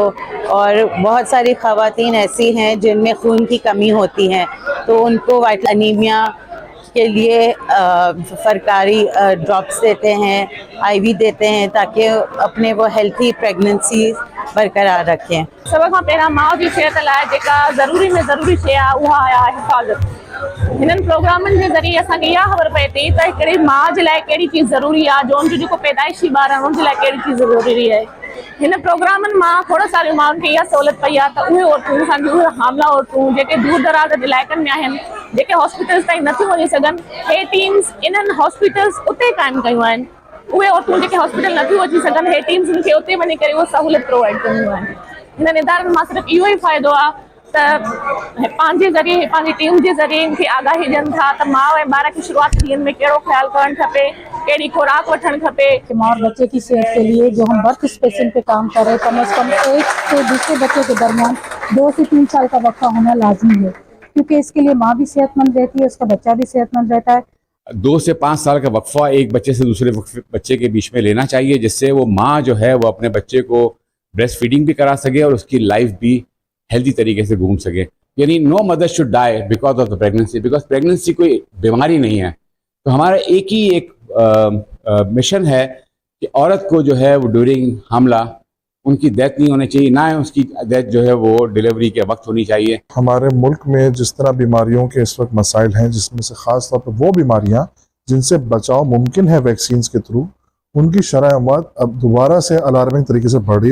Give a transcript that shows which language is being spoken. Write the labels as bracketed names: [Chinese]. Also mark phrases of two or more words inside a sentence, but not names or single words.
[Urdu] اور بہت ساری خواتین ایسی ہیں جن میں خون کی کمی ہوتی ہے تو ان کو [English] vital anemia [Urdu] کے لیے سرکاری ڈراپس دیتے ہیں، آئی وی دیتے ہیں تاکہ اپنے وہ [English] healthy pregnancy [Urdu] برقرار رکھیں. [Sindhi] सब खां पहिरियां माउ जी सिहत लाइ जेका ज़रूरी में ज़रूरी शइ आहे उहा आहे हिफ़ाज़त। हिननि प्रोग्रामनि जे ज़रिए असांखे इहा ख़बर पए थी त हिकिड़ी माउ जे लाइ कहिड़ी चीज़ ज़रूरी आहे, जो उनजो जेको पैदाइशी ॿार आहे उनजे लाइ कहिड़ी चीज़ ज़रूरी आहे। हिन प्रोग्रामनि मां खोड़ सारियूं माउनि खे इहा सहूलियत पई आहे त उहे औरतूं, असांजी उहे हामला औरतूं जेके दूर दराज जे इलाइक़नि में आहिनि, जेके हॉस्पिटल्स ताईं नथियूं वञी सघनि, हे टीम्स इन्हनि हॉस्पिटल्स उते क़ाइमु कयूं आहिनि। उहे औरतूं जेके हॉस्पिटल नथियूं अची सघनि, हे टीम्स उनखे उते वञी करे उहो सहूलियत प्रोवाइड कंदियूं आहिनि। हिननि इदारनि मां सिर्फ़ु इहो ई फ़ाइदो आहे त पंहिंजे ज़रिए, पंहिंजी टीम जे ज़रिए इनखे आगाही ॾियनि था त माउ ऐं ॿार खे शुरूआती ॾींहंनि में कहिड़ो ख्यालु करणु खपे, कहिड़ी खुराक वठणु खपे। [Urdu] ماں اور بچے کی صحت کے لیے جو ہم [English] birth spacing [Urdu] پہ کام کر رہے ہیں، کم سے کم ایک سے دوسرے بچے کے درمیان 2 سے 3 سال کا وقفہ ہونا لازمی ہے، کیونکہ اس کے لیے ماں بھی صحت مند رہتی ہے، اس کا بچہ بھی صحت مند رہتا ہے. 2 سے 5 سال کا وقفہ ایک بچے سے دوسرے بچے کے بیچ میں لینا چاہیے، جس سے وہ ماں جو ہے وہ اپنے بچے کو [English] breast feeding [Urdu] بھی کرا سکے اور اس کی لائف بھی ہیلدی طریقے سے گھوم سکے. [English] یعنی no mother should die because of the pregnancy, because pregnancy [Urdu] کوئی بیماری نہیں ہے. تو ہمارا ایک مشن ہے کہ عورت کو جو ہے وہ ڈیورنگ حملہ ان کی ڈیتھ نہیں ہونی چاہیے، نہ اس کی ڈیتھ جو ہے وہ ڈلیوری کے وقت ہونی چاہیے. ہمارے ملک میں جس طرح بیماریوں کے اس وقت مسائل ہیں، جس میں سے خاص طور پر وہ بیماریاں جن سے بچاؤ ممکن ہے ویکسینز کے تھرو، ان کی شرح اموات اب دوبارہ سے الارمنگ طریقے سے بڑھ رہی ہے.